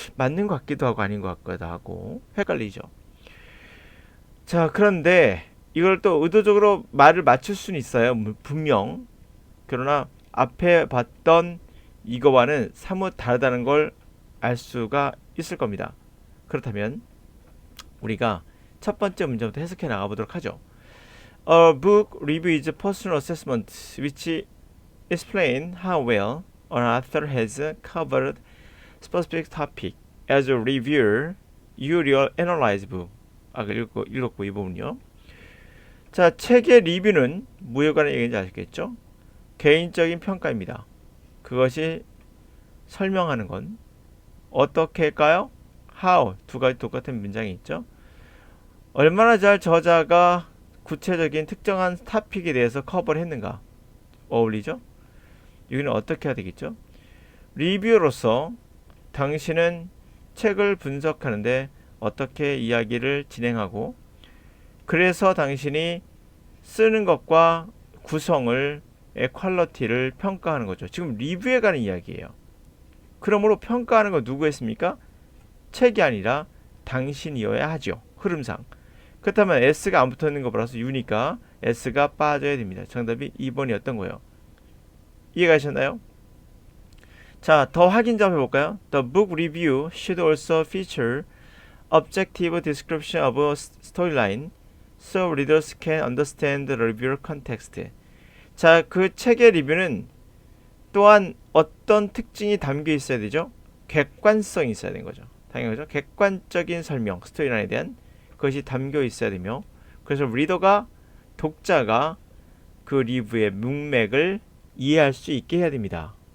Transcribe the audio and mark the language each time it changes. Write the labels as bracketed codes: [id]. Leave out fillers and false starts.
[ko] 맞는 것 같기도 하고 아닌 것 같기도 하고 헷갈리죠. 자, 그런데 이걸 또 의도적으로 말을 맞출 수는 있어요. 분명. 그러나 앞에 봤던 이거와는 사뭇 다르다는 걸 알 수가 있을 겁니다. 그렇다면 우리가 첫 번째 문제부터 해석해 나가보도록 하죠. [en] A book review is a personal assessment which explain how well an author has covered specific topic. As a reviewer, you will analyze book. [ko] 아까 읽었고 이 부분요. 자, 책의 리뷰는 뭐에 관한 얘기인지 아시겠죠? 개인적인 평가입니다. 그것이 설명하는 건 어떻게일까요? How 두 가지 똑같은 문장이 있죠. 얼마나 잘 저자가 구체적인 특정한 토픽에 대해서 커버를 했는가 어울리죠? 여기는 어떻게 해야 되겠죠? 리뷰로서 당신은 책을 분석하는데 어떻게 이야기를 진행하고 그래서 당신이 쓰는 것과 구성을 퀄리티를 평가하는 거죠. 지금 리뷰에 관한 이야기예요. 그러므로 평가하는 건 누구 했습니까? 책이 아니라 당신이어야 하죠. 흐름상. 그렇다면 S가 안 붙어있는 거 플러스 U니까 S가 빠져야 됩니다. 정답이 2번이었던 거예요. 이해가셨나요? 자, 더 확인 좀 해볼까요? [en] The book review should also feature objective description of a storyline so readers can understand the reviewer context. [ko] 자, 그 책의 리뷰는 또한 어떤 특징이 담겨 있어야 되죠? 객관성이 있어야 되는 거죠. 당연히 그죠? 객관적인 설명, 스토리라인에 대한 그것이 담겨 있어야 되며 그래서 리더가 독자가 그 리뷰의 문맥을 이해할 수 있게 해야 됩니다.